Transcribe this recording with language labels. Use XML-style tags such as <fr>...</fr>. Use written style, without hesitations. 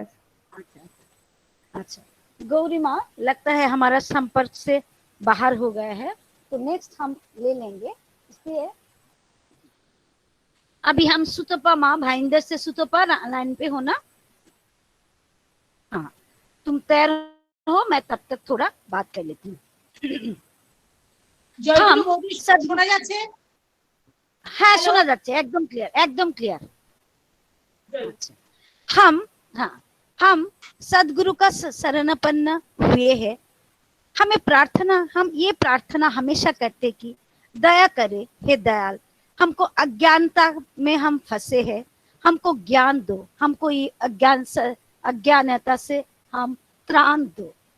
<hi>अच्छा अच्छा, गौरी माँ लगता है हमारा संपर्क से बाहर हो गया है, तो नेक्स्ट हम ले लेंगे। इसलिए अभी हम सुतपा माँ, भाईंदर से सुतपा लाइन पे हो ना? हाँ, तुम तैयार हो? मैं तब तक थोड़ा बात कर लेती हूँ।</hi> <bn>শোনা যাচ্ছে? হ্যাঁ শোনা যাচ্ছে, একদম ক্লিয়ার,</bn> <hi>একদम क्लियर। अच्छा, हम सदगुरु का शरणापन्न हुए हैं। हम ये प्रार्थना हमेशा करते कि दया करे हे दयाल, हमको अज्ञानता में हम फंसे हैं, हमको ज्ञान दो, हमको ये अज्ञानता से हम त्राण दो।</hi>